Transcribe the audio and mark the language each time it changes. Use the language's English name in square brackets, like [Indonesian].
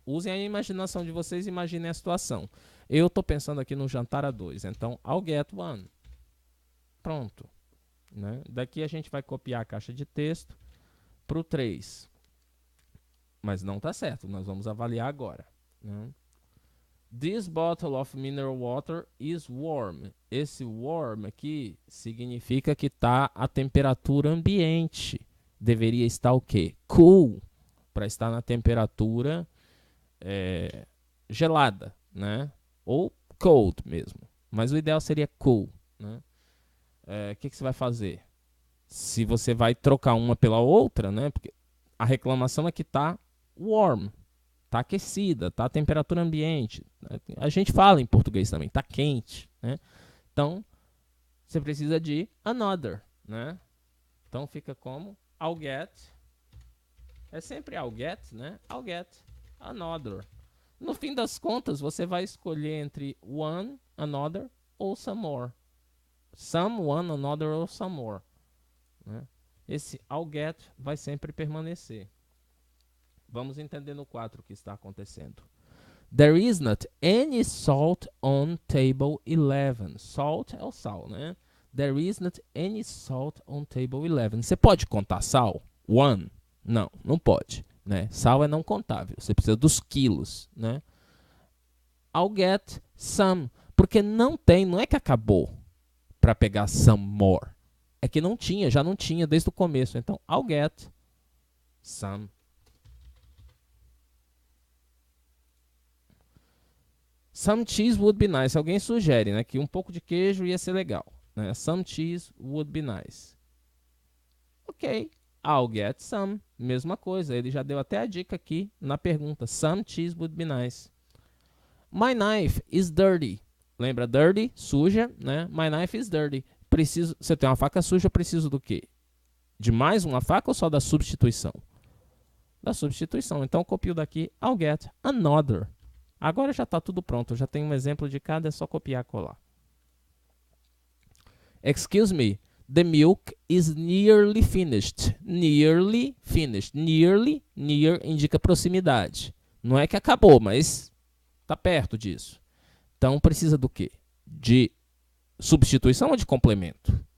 [Portuguese] Usem a imaginação de vocês e imaginem a situação. Eu estou pensando aqui no jantar a 2, então [English] I'll get one. [Portuguese] Pronto. Né? Daqui a gente vai copiar a caixa de texto para o 3. Mas não está certo, nós vamos avaliar agora. Né? [English] This bottle of mineral water is warm. [Portuguese] Esse warm aqui significa que está a temperatura ambiente. Deveria estar o quê? Cool. Para estar na temperatura gelada, né? Ou cold mesmo. Mas o ideal seria cool. Né? Que você vai fazer? Se você vai trocar uma pela outra, né? Porque a reclamação é que está warm. Está aquecida, está a temperatura ambiente. A gente fala em português também, está quente. Né? Então, você precisa de another. Né? Então, fica como I'll get. É sempre I'll get, né? [English] I'll get another. [Portuguese] No fim das contas, você vai escolher entre one, another ou some more. [English] Some, one, another ou some more. [Portuguese] Né? Esse I'll get vai sempre permanecer. Vamos entender no 4 o que está acontecendo. [English] There is not any salt on table 11. [Portuguese] Salt é o sal, né? [English] There is not any salt on table 11. [Portuguese] Você pode contar sal? One? Não, não pode. Né? Sal é não contável. Você precisa dos quilos. Né? [English] I'll get some. [Portuguese] Porque não tem, não é que acabou para pegar some more. É que não tinha, já não tinha desde o começo. [English] Então, I'll get some. Some cheese would be nice. [Portuguese] Alguém sugere, né, que um pouco de queijo ia ser legal. Né? [English] Some cheese would be nice. Ok. I'll get some. [Portuguese] Mesma coisa. Ele já deu até a dica aqui na pergunta. [English] Some cheese would be nice. My knife is dirty. [Portuguese] Lembra [English] dirty? [Portuguese] Suja, né? [English] My knife is dirty. [Portuguese] Você tem uma faca suja, eu preciso do quê? De mais uma faca ou só da substituição? Da substituição. Então, eu copio daqui. I'll get another. Agora já está tudo pronto. Eu já tenho um exemplo de cada, é só copiar e colar. [English] Excuse me. The milk is nearly finished. Nearly finished. Nearly, near [Portuguese] indica proximidade. Não é que acabou, mas está perto disso. Então, precisa do quê? De substituição ou de complemento?